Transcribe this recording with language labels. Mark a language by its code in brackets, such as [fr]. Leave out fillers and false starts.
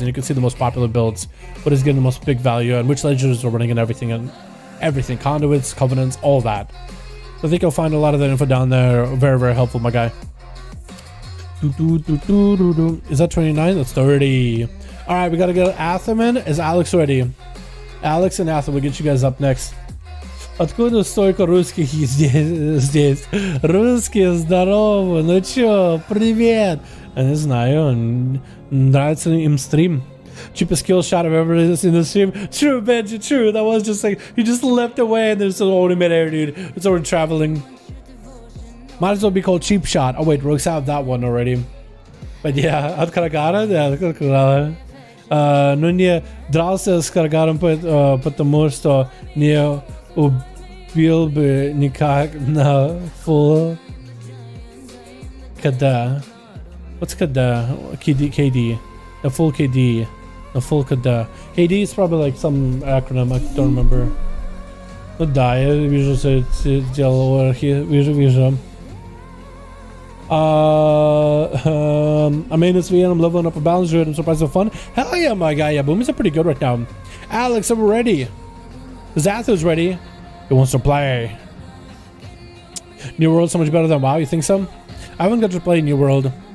[en] And you can see the most popular builds, what is getting the most big value, and which legends are running and everything, conduits, covenants, all that. So I think you'll find a lot of that info down there. Very, very helpful, my guy. Is that 29? That's 30. All right, we got to get Atherman. Is Alex ready? Alex and Ather will get you guys up next. [ru] Откуда столько русских здесь? Русские, здорово, ну чё, привет. Я не знаю, нравится им стрим. [en] Cheapest kill shot I've ever seen in the stream. True, Benji, true. That was just like, you just leapt away and there's already mid-air, dude. It's already traveling. Might as well be called cheap shot. Oh wait, Rooks have that one already. But yeah, [ru] от Карагара, [en] yeah, [ru] от Карагара. Но не дрался с Карагаром, потому что не убил бы никак на full KD. [en] What's KD? KD. The full KD. The full KD. KD is probably like some acronym, I don't remember. [ru] Ну да, я вижу, что ты делал архи. Вижу. [en] I mean, this VM, I'm leveling up a balance druid. I'm surprised so fun. Hell yeah, my guy. Yeah, Boomies are pretty good right now. Alex, I'm ready. Zathu's ready. He wants to play. New World so much better than WoW. You think so? I haven't got to play New World.